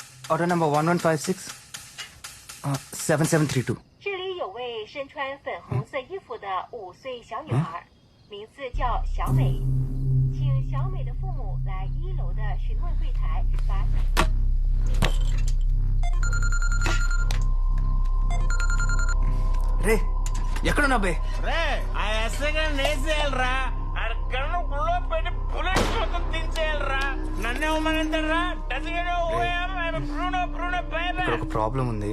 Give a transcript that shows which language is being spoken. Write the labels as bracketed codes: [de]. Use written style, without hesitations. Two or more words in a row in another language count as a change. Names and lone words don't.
[te] ఆర్డర్ నెంబర్ 1156 7732. [zh] 这里有位身穿粉红色衣服的5岁小女孩，名字叫小美，请小美的父母来1楼的询问柜台把。 [te] రే ఎక్కడున్నా బే? రే ఆ ఎస్ఐగా నేసేయాలరా, అక్కడ గుళ్ళో పెట్టి బుల్లెట్ మొత్తం దించేయాలరా. నన్నే ఉమ్మనంటారా? ఇక్కడ ఒక ప్రాబ్లం ఉంది.